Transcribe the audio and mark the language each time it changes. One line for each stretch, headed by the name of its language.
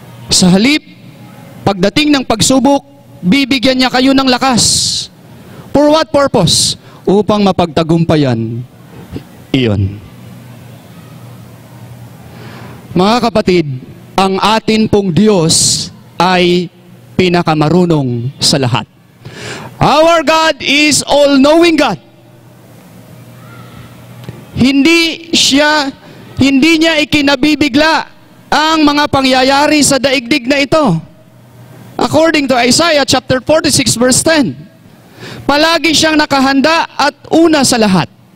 Filipino: Sa halip, pagdating ng pagsubok, bibigyan niya kayo ng lakas.
English: For what purpose?
Filipino: Upang mapagtagumpayan iyon. Mga kapatid, ang atin pong Diyos ay pinakamarunong sa lahat.
English: Our God is all-knowing God.
Filipino: Hindi niya ikinabibigla ang mga pangyayari sa daigdig na ito.
English: According to Isaiah chapter 46 verse 10,
Filipino: palagi siyang nakahanda at una sa lahat.